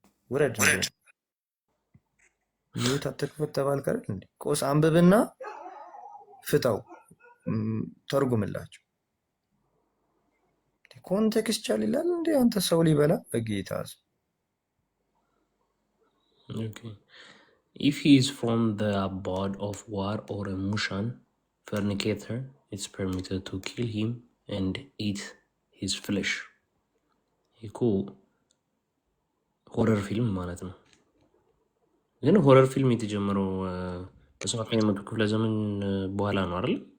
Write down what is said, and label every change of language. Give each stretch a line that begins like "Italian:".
Amharic: ውረድ ሚዩት አትክፈት ተባልክ አይደል እንዴ? ቆስ አንብብና ፍታው ተርጉምላቸው። ኮንቴክስቹዋል ይላል እንዴ አንተ ሰው ሊበላ በጌታ ስም።
English: Okay. If he is from the abode of war or a Mushan fornicator, it's permitted to kill him and eat his flesh.
Amharic: ይኮ ሆረር ፊልም ማለት ነው። ግን ሆረር ፊልም የተጀመረው በ7ኛው መቶ ክፍለ ዘመን በኋላ ነው አይደል?